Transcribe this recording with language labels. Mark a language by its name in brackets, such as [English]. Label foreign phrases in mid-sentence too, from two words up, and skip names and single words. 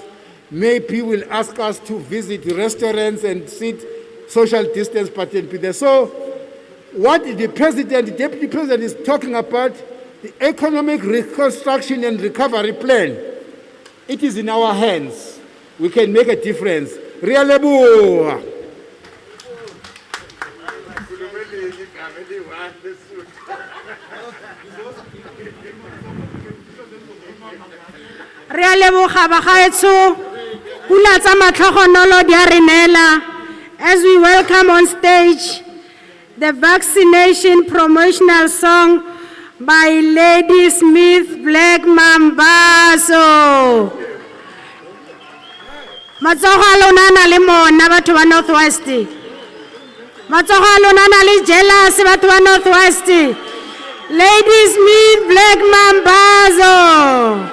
[English] Maybe will ask us to visit restaurants and sit social distance, but be there. So what the Deputy President is talking about, the economic reconstruction and recovery plan, it is in our hands. We can make a difference. [Tswana] Realebo. Re a leboga bagaetsho, pula tsa matlhogonolo di a re neela. [English] As we welcome on stage the vaccination promotional song by Lady Smith Black Mambazo. [Tswana] Matsogo a lona na le mona batho ba Northwest. Matsogo a lona na le jealous batho ba Northwest. Lady Smith Black Mambazo.